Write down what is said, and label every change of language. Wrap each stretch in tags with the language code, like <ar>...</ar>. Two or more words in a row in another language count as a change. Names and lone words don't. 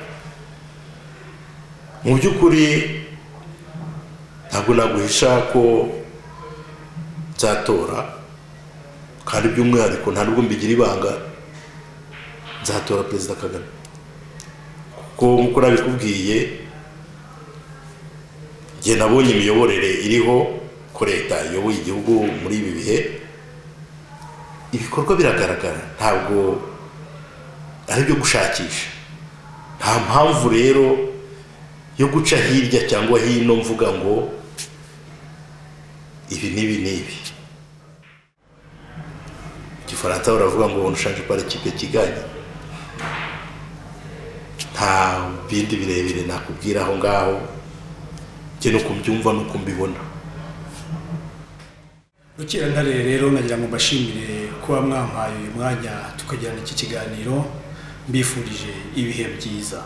<rw>Mu by'ukuri ntabwo naguhisha ko nzatora, kandi by'umwihariko nta nubwo mbigira ibanga, nzatora Perezida Kagame, kuko nk'uko nabikubwiye njye nabonye imiyoborere iriho ko leta iyoboye igihugu muri ibi bihe, ibikorwa biragaragara, ntabwo ari byo gushakisha. Nta mpamvu rero yo guca hirya cyangwa hino mvuga ngo ibi n'ibi. Igifaransa baravuga ngo</rw> <fr>on change pas l'équipe qui gagne.</fr> <rw>Nta bindi birebire nakubwira aho ngaho, njye nuko mbyumva nuko mbibona. Rukerantare rero nagira ngo mbashimire kuba mwampaye uyu mwanya tukagirana iki kiganiro, mbifurije ibihe byiza.</rw>